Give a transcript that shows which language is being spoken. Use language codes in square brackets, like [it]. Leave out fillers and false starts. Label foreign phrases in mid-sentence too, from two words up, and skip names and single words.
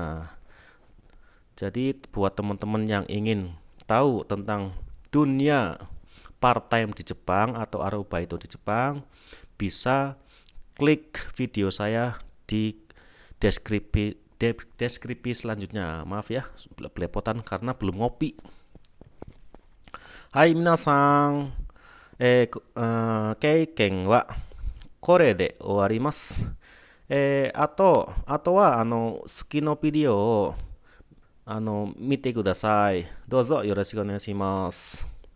[id] Jadi buat teman-teman yang ingin tahu tentang dunia part-time di Jepang atau aruba itu di Jepang, bisa klik video saya di deskripsi selanjutnya. Maaf ya, belepotan karena belum ngopi. [ja] はい皆さん, 経験はこれで終わります。あとは好きのビデオを見てください。どうぞよろしくお願いします。